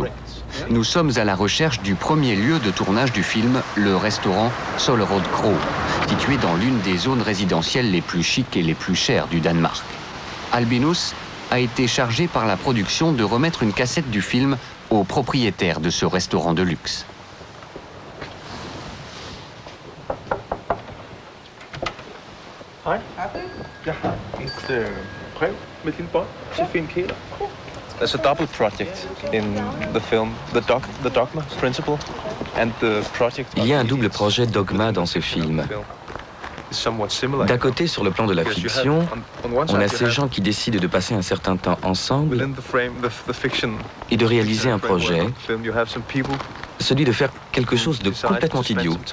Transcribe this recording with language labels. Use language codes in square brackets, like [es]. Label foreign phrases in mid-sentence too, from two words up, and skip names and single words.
[fr] Nous sommes à la recherche du premier lieu de tournage du film, le restaurant Søllerød Kro, situé dans l'une des zones résidentielles les plus chics et les plus chères du Danemark. Albinus a été chargé par la production de remettre une cassette du film au propriétaire de ce restaurant de luxe. [da] Hej. Jeg har et brev med et lille bånd til Finn Kæler. [en] There's a double project in the film, the Dogma Principle and the project. [fr] Il y a un double projet Dogma dans ce film. D'un côté, sur le plan de la fiction, on a ces gens qui décident de passer un certain temps ensemble et de réaliser un projet, celui de faire quelque chose de complètement idiot.